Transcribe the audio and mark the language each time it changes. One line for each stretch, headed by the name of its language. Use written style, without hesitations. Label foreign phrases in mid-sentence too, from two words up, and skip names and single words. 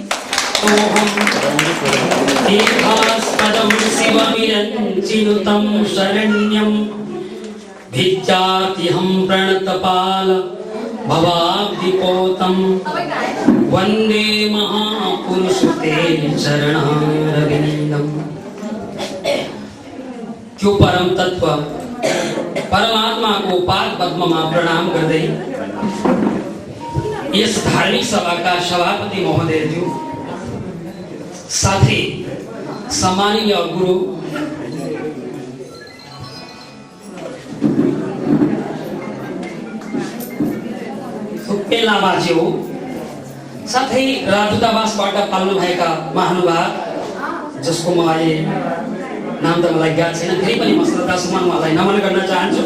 Sanskrit: शिवविरञ्चिनुतं शरण्यं भिज्जात्यहं प्रणतपाल भवाब्धिपोतं वन्दे महापुरुषते चरणारविन्दम्।
Nepali: त्यो परम तत्व परमात्मा को पाद पद्म में प्रणाम गर्दै यस धार्मिक सभा का सभापति महोदय ज्यू साथै सम्माननीय गुरु सुक्के लामाज्यू साथै राजदूतावासबाट पाल्नु भएका महानुभाव जसको म नाम त मलाई याद छैन, फेरि पनि म श्रद्धासुमन उहाँलाई नमन गर्न चाहन्छु।